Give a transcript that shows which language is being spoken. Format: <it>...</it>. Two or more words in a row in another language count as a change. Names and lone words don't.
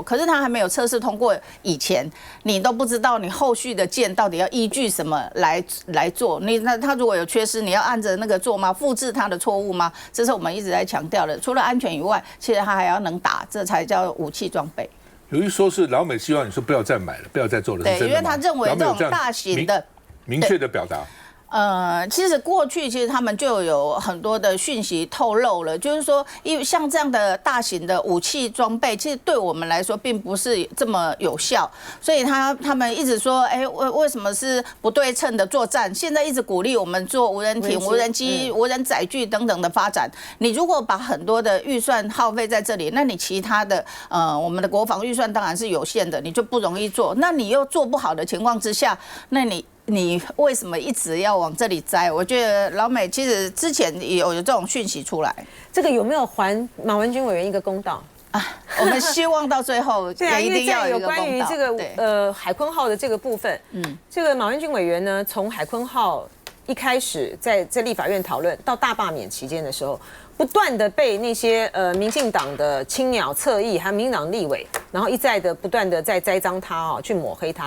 <zh>可是它還沒有測試通過以前，你都不知道你後續的艦到底要依據什麼來做。那它如果有缺失，你要按着那個做嗎？複製它的錯誤嗎？這是我們一直在強調的。除了安全以外，其實它還要能打，這才叫武器裝備。有一說是老美希望你說不要再買了，不要再做了，是真的嗎？對，因为他認為這種大型的明確的表達。其實過去其實他們就有很多的訊息透露了，就是說，因為像這樣的大型的武器裝備，其實對我們來說並不是這麼有效，所以他們一直說，為什麼是不對稱的作戰？現在一直鼓勵我們做無人艇、無人機、無人載具等等的發展。你如果把很多的預算耗費在這裡，那你其他的我們的國防預算當然是有限的，你就不容易做。那你又做不好的情況之下，那你為什麼一直要往這裡栽？我覺得老美其實之前有這種訊息出來，這個有沒有還馬文君委員一個公道啊？我們希望到最後也一定要有一個公道。因為在有關於這個海鯤號的這個部分，這個馬文君委員呢，從海鯤號一開始在立法院討論到大罷免期間的時候， 不斷的被那些民進黨的青鳥側翼還有民進黨立委，然後一再的不斷的在栽贓他去抹黑他。</zh>